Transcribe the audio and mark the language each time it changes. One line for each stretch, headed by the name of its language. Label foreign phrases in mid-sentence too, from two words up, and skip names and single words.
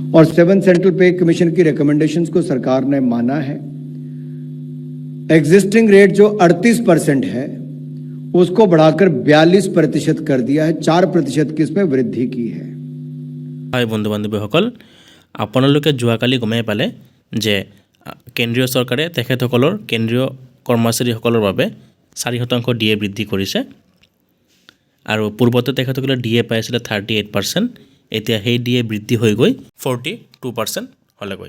Hindi: और 7 सेंट्रल पे कमीशन की रिकमेंडेशंस को सरकार ने माना है। एग्जिस्टिंग रेट जो 38% है उसको बढ़ाकर 42% कर दिया है, 4% की इसमें वृद्धि की है।
Assamese: হাই বন্ধু বান্ধৱীসকল, আপোনালোকে যোৱাকালি গমেই পালে যে কেন্দ্ৰীয় চৰকাৰে তেখেতসকলৰ কেন্দ্ৰীয় কৰ্মচাৰীসকলৰ বাবে 4% ডিএ বৃদ্ধি কৰিছে আৰু পূৰ্বতে তেখেতসকলে ডিএ পাইছিলে 38%, এতিয়া সেই ডিএ বৃদ্ধি হৈ গৈ 42% হ'লেগৈ।